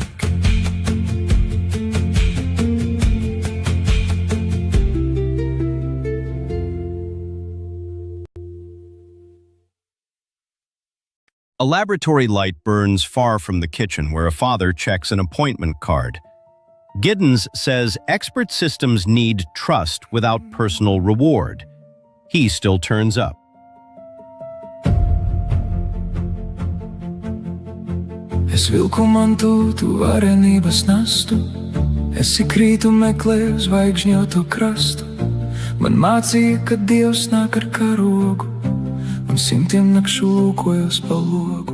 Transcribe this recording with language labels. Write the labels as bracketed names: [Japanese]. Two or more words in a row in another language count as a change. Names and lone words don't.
[English] A laboratory light burns far from the kitchen where a father checks an appointment card. Giddens says expert systems need trust without personal reward. He still turns up. [Latvian] Es vilku mantu, tu varenības nastu, es ikrītu meklēju zvaigžņotu krastu. Man mācīja, ka Dievs nāk ar karogu, un simtiem nakšu lūkojos pa logu.